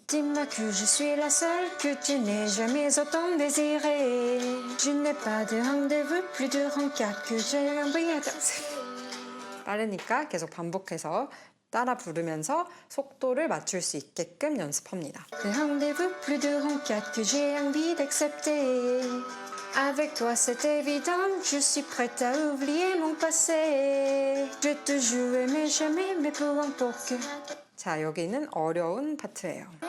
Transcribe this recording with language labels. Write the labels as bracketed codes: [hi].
[fr] Dis-moi que je suis la seule que tu n'aies jamais autant désiré. Je n'ai pas de rendez-vous, plus de rencard que j'ai envoyé. [ko] 빠르니까 계속 반복해서 따라 부르면서 속도를 맞출 수 있게끔 연습합니다. [fr] De rendez-vous, plus de rencard que j'ai envie d'accepter. Avec toi c'est évident, je suis prête à oublier mon passé. Je te jouais mais jamais, mais peu importe que. [ko] 자, 여기는 어려운 파트예요.